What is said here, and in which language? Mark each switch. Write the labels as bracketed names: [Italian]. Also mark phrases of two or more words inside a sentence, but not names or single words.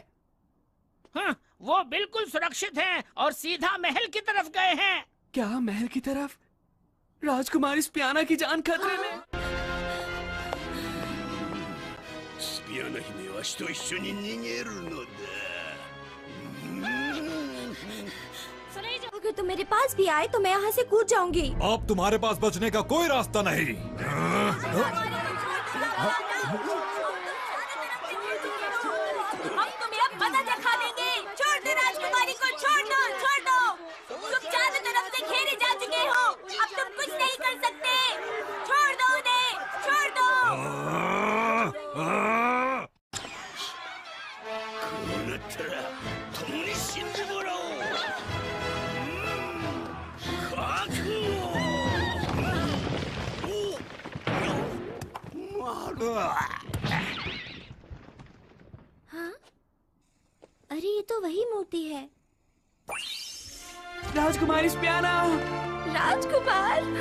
[Hindi] हाँ, वो बिल्कुल सुरक्षित हैं और सीधा महल की तरफ गए हैं। क्या महल की तरफ? राजकुमारी स्पियाना की जान खतरे में। [Japanese] スピアナ姫わしと一緒に逃げるのだ。 [Hindi] अगर तुम मेरे पास भी आए तो मैं यहाँ से कूद जाऊंगी। अब तुम्हारे पास बचने का कोई रास्ता नहीं। हम तुम्हें अब मजा चखा देंगे। छोड़ दो राजकुमारी को, छोड़ दो, छोड़ दो। तुम चारों तरफ से घेरे जा चुके हो, अब तुम कुछ नहीं कर सकते। छोड़ दो उन्हें, छोड़ दो। [Japanese] こうなったら共に死んでもらおう。覚悟。 [Hindi] हाँ? अरे ये तो वही मूर्ति है। राजकुमारी स्पियाना। राजकुमार।